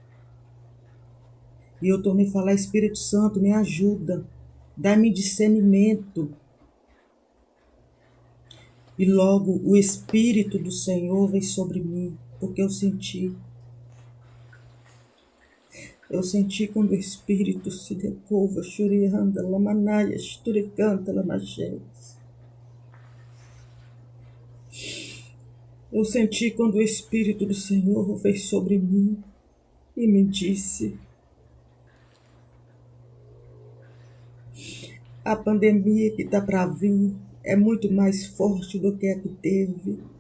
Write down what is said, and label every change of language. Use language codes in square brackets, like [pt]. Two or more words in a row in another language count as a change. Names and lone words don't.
[pt] E eu tornei a falar, Espírito Santo, me ajuda, dá-me discernimento. E logo o Espírito do Senhor veio sobre mim, porque eu senti quando o Espírito se decova, churianda, lamanaia, esturicanta, lamachés. Eu senti quando o Espírito do Senhor veio sobre mim e me disse, a pandemia que está para vir é muito mais forte do que a que teve.